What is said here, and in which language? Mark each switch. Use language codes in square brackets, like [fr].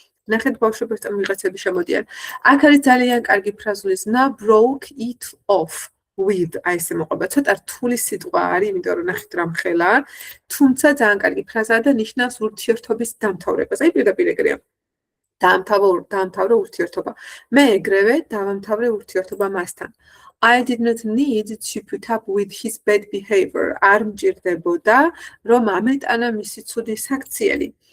[ka] ნახეთ ბავშვებო, ეს ვიღაცები შემოდიან. აქ არის ძალიან კარგი ფრაზული ზნა, [en] broke it off with. [ka] აი ესე მოყვება. ცოტა რთული სიტყვა არის, იმიტომ რომ ნახეთ რა მხელა, თუმცა ძალიან კარგი ფრაზაა და ნიშნავს ურთიერთობის დამთავრებას. აი პირდაპირ ეგრეა. დაამთავრე ურთიერთობა. მე ეგრევე დავამთავრე ურთიერთობა მასთან. [en] I did not need to put up with his bad behavior. [ka] არ მჭირდებოდა, რომ ამეტანა მისი ცუდი საქციელი.